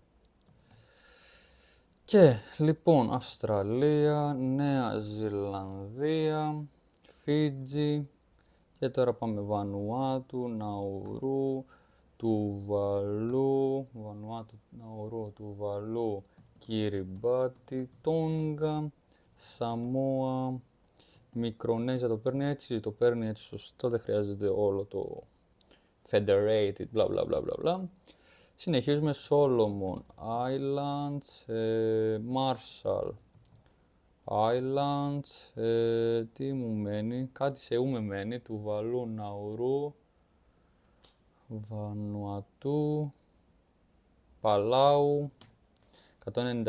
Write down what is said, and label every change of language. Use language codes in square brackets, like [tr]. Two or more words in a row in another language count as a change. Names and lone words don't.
[el] Και λοιπόν Αυστραλία, Νέα Ζηλανδία, Φίτζι και τώρα πάμε Βανουάτου, Ναουρού, Τουβαλού, Βανουάτου, Ναουρού, Τουβαλού, Κυριμπάτι, Τόνγκα, Σαμόα, Μικρονέζια το παίρνει έτσι σωστά, δεν χρειάζεται όλο το Federated, bla bla bla bla bla. Συνεχίζουμε Solomon Islands, Marshall Islands, τι μου μένει, κάτι σε ου με μένει, Τουβαλού, Ναουρού, Βανουατού, Παλάου, 194.